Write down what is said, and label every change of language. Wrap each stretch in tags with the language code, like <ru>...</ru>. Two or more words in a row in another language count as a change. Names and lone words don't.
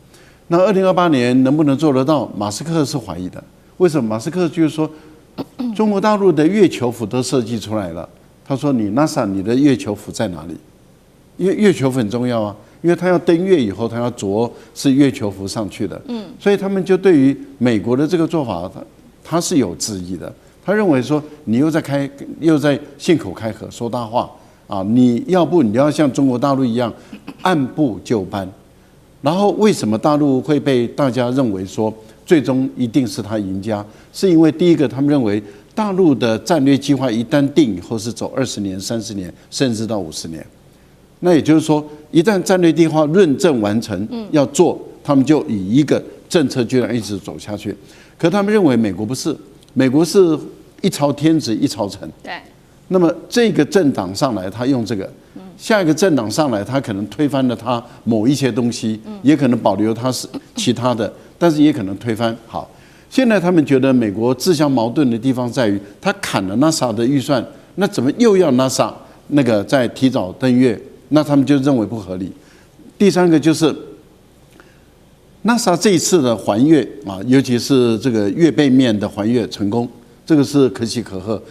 <zh>那2028年能不能做得到？馬斯克是懷疑的。為什麼？馬斯克就是說，中國大陸的月球服都設計出來了。他說：“你 NASA 你的月球服在哪裡？因為月球服很重要啊，因為他要登月以后，他要着是月球服上去的。所以他們就對於美國的這個做法，他是有質疑的。他認為說，你又在信口開河說大話你要不你要像中國大陸一樣按部就班。然後為什麼大陸會被大家認為說最終一定是他贏家？是因為第一個，他們認為大陸的戰略計劃一旦定以後是走20年、30年，甚至到50年。那也就是說，一旦戰略計劃論證完成要做，他們就以一個政策就要一直走下去。可他們認為美國不是，美國是一朝天子一朝臣。對。那麼這個政黨上來，他用這個；下一個政黨上來，他可能推翻了他某一些東西，也可能保留他是其他的，但是也可能推翻。好，現在他們覺得美國自相矛盾的地方在於，他砍了 NASA 的預算，那怎麼又要 NASA 那個再提早登月？那他們就認為不合理。第三個就是 NASA 這一次的環月尤其是這個月背面的環月成功，這個是可喜可賀。</zh>